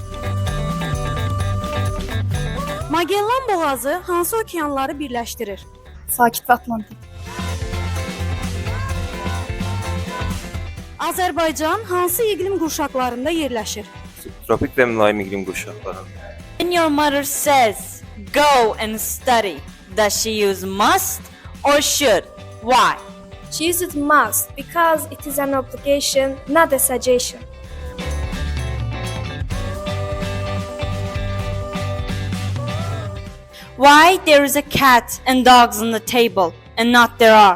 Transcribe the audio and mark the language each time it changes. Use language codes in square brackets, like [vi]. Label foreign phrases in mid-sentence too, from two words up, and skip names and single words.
[az] Magellan boğazı hansı okeanları birləşdirir? Sakit və Atlantik. Azərbaycan hansı iqlim qurşaqlarında yerləşir? Tropik və mülayim iqlim qurşaqlarında. [en] When your mother says, go and study, does she use must or should? Why? She uses must because it is an obligation, not a suggestion. Why there is a cat and dogs on the table and not there are?